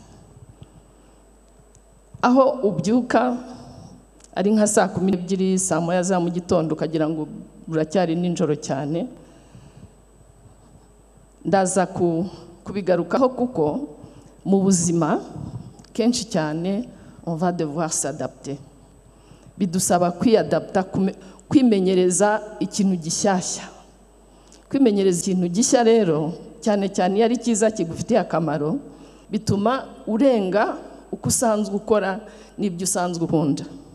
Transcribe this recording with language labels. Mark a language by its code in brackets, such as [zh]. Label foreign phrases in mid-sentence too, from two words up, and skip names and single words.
[rw] Aho ubyuka ari nka saa 12, saa 1 za mu gitondo, ukagira ngo buracyari ninjoro cyane. Ndaza kubigarukaho kuko mu buzima kenshi cyane [fr] on va devoir s'adapter. [rw] Bidusaba kwiadapta, kwimenyereza ikintu gishyashya. Kwimenyereza ikintu gishya rero, cyane cyane yari cyiza kigufitiye akamaro, bituma urenga uko usanzwe ukora n'ibyo usanzwe ukunda.